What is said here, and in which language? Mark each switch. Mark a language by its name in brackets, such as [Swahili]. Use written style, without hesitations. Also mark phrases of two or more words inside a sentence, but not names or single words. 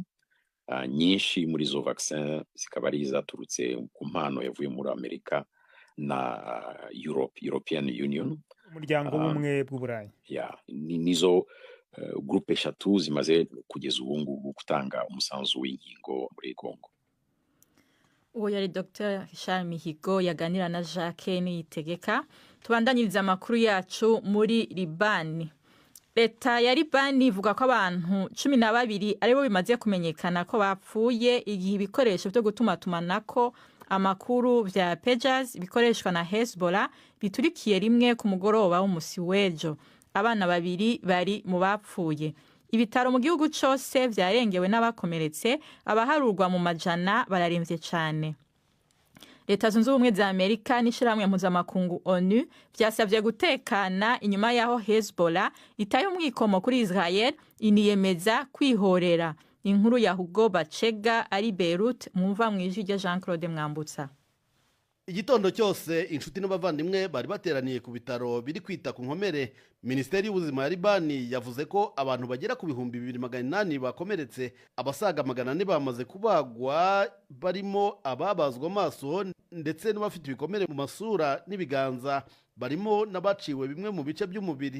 [Rundi] Nyinshi muri zo vaccin zikaba ari zaturutse ku mpano yavuye muri Amerika na European Union, umuryango w'ubumwe bw'Uburayi. Nizo groupe 3 zimaze kugeza ubu ngubu gutanga umusanzu w'inkingo muri Kongo. Uwo yari Dr. Charles Mihigo yaganira na Jacques Niyitegeka. Tubandanyiriza amakuru yacu muri Libani. Leta ya Libani ivuga ko abantu 12 aribo bimaze kumenyekana ko bapfuye igihe ibikoresho byo gutumatumanako amakuru vya Pages bikoreshwa na Hezbollah biturikiye rimwe ku mugoroba w'umusi w'ejo. Abana 2 bari mu bapfuye. Ibitaro mu gihugu cyose vyarengewe n'abakomeretse, abaharurwa mu majana bararemvye cyane. Leta Zunze Ubumwe za Amerika n'ishirahamwe mpuzamakungu ONU vyasavye gutekana inyuma yaho Hezbollah itaye umwikomo kuri Israel iniyemeza kwihorera. Inkuru ya Hugo Bacega ari Beirut, mwumva mwijwi rya Jean-Claude Mwambutsa. Igitondo cyose inshuti n'abavandimwe bari bateraniye ku bitaro biri kwita ku nkomere. Minisiteri y'ubuzima ya Libani yavuze ko abantu bagera ku 2,800 bakomeretse, abasaga 400 bamaze kubagwa, barimo ababazwa amaso ndetse n'abafite ibikomere mu masura n'ibiganza, barimo n'abaciwe bimwe mu bice by'umubiri.